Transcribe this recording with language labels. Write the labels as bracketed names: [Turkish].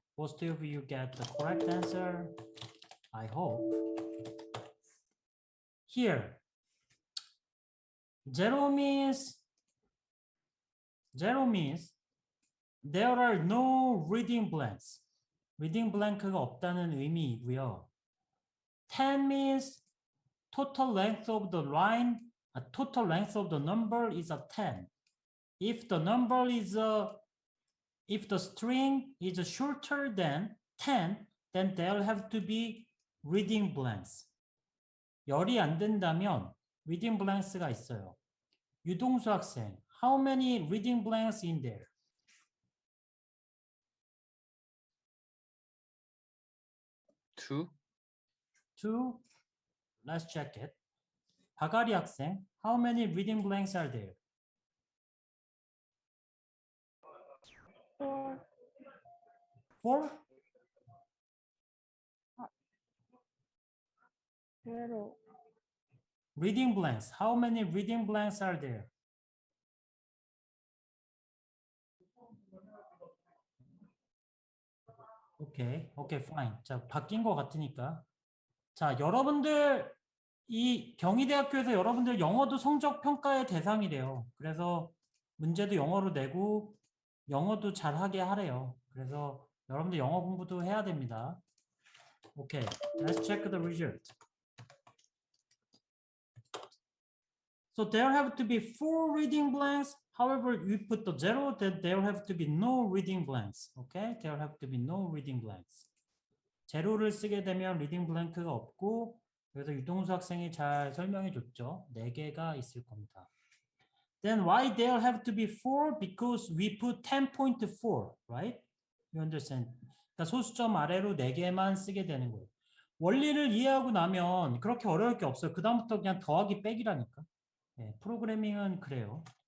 [English] Most of you get the correct answer. I hope. Here, zero means There are no reading blanks. [Korean] reading blank가 없다는 의미이고요. [English] 10 means total length of the line, total length of the number is a 10. If the number is if the string is shorter than 10, then there'll have to be reading blanks. [Korean] 열이 안 된다면 reading blanks가 있어요. [English] 유동수 학생, how many reading blanks in there? 2. 2. Let's check it. 바가리 학생, how many reading blanks are there? 4. 4? 0. Reading blanks. How many reading blanks are there? [Korean] 오케이, fine. 자, 바뀐 것 같으니까. 자, 여러분들 이 경희대학교에서 여러분들 영어도 성적 평가의 대상이래요. 그래서 문제도 영어로 내고 영어도 잘하게 하래요. 그래서 여러분들 영어 공부도 해야 됩니다. [English] 오케이, let's check the result. So there have to be 4 reading blanks. However, you put the 0, then there have to be no reading blanks. Okay, there have to be no reading blanks. [Korean] 제로를 쓰게 되면 리딩 블랭크가 없고, 그래서 유동수 학생이 잘 설명해 줬죠. 4개가 있을 겁니다. [English] Then why there have to be 4? Because we put 10.4, right? You understand? [Korean] 그러니까 소수점 아래로 4개만 쓰게 되는 거예요. 원리를 이해하고 나면 그렇게 어려울 게 없어요. 그 다음부터 그냥 더하기 빼기라니까. 네, 프로그래밍은 그래요.